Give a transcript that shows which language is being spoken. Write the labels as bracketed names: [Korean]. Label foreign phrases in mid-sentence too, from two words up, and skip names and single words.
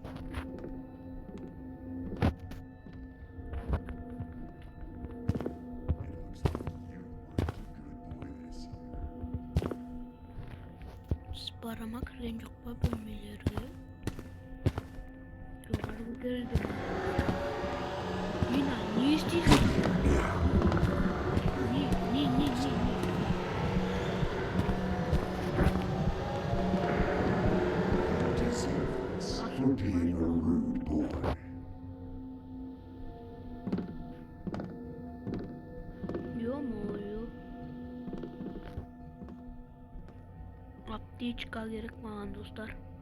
[Kazakh] Барама кірген жоқ па бөлмелерге? Жоғары көтерілді. Нина, не істейсің? Не? [English] For being a rude boy. [Russian] Ё-моё. [Kazakh] Аптечка керек маған достар.